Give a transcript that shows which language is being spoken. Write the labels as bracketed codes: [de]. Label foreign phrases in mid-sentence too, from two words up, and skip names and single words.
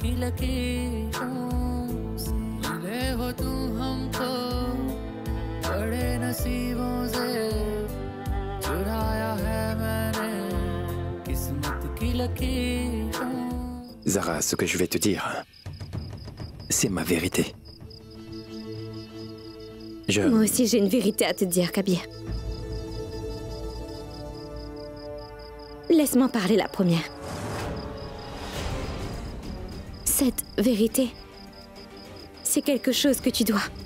[hi] लकीरों से मिले हो तुम हमको बड़े नसीबों से चुराया है मैंने किस्मत की लकीरों। [fr] Zara, ce que je vais te dire, c'est ma vérité. Moi aussi, j'ai une vérité à te dire, Kabir. Laisse-moi parler la première. Cette vérité, c'est quelque chose que tu dois.